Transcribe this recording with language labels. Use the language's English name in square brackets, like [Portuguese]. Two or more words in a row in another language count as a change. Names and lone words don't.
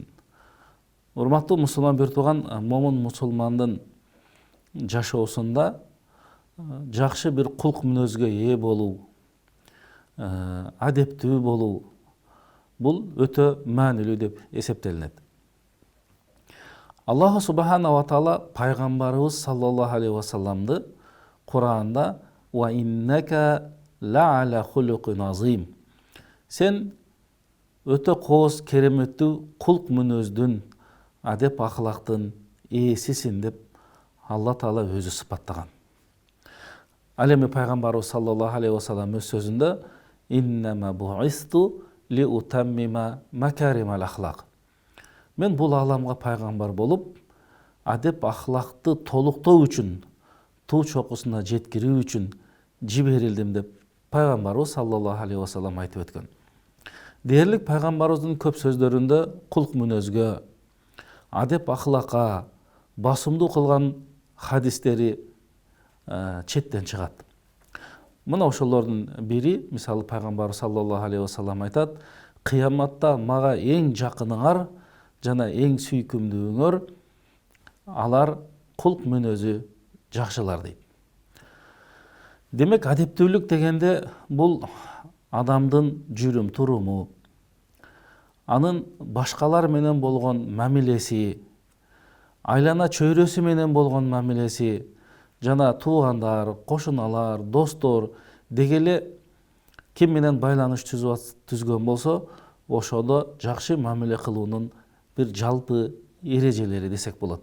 [Kyrgyz] Урматтуу мусулман бир тууган, момун мусулмандын жашоосунда жакшы бир кулк мүнөзгө ээ болуу, адептүү болуу бул өтө маанилүү деп эсептелинет. [Arabic] الله سبحانه وتعالى [Kyrgyz] пайгамбарыбыз [Arabic] صلى الله عليه وسلم [Kyrgyz] Кур'анда [Arabic] «وإنك لعلى خلق عظيم». [Kyrgyz] Сен өтө кооз кереметтүү кулк мүнөздүн, адеп акылактын ээсисин деп [Arabic] الله تعالى [Kyrgyz] өзү сыпаттаган. Ал эми пайгамбарыбыз [Arabic] صلى الله عليه وسلم [Kyrgyz] өз сөзүндө [Arabic] «إنما بعثت لأتمم مكارم الأخلاق». [Kyrgyz] Мен бул аламга пайгамбар болуп, адеп ахлакты толуктоо үчүн, туу чокусуна жеткирүү үчүн жиберилдим деп пайгамбарыбыз [Arabic] صلى الله عليه وسلم [Kyrgyz] айтып өткөн. Дээрлик пайгамбарыбыздын көп сөздөрүндө кулк мүнөзгө, адеп ахлакка басымдуу кылган хадистери четтен чыгат. Мына ошолордун бири, мисалы пайгамбар [Arabic] صلى الله عليه وسلم [Kyrgyz] айтат: "Кыяматта мага эң жакыныңар жана эң сүйкүмдүүңөр алар кулк мүнөзү жакшылар" дейт. Демек, адептүүлүк дегенде бул адамдын жүрүм туруму, анын башкалар менен болгон мамилеси, айлана чөйрөсү менен болгон мамилеси, жана туугандар, кошуналар, достор дегеле ким менен байланыш түзгөн болсо, ошодо жакшы мамиле кылуунун бир жалпы эрежелери десек болот.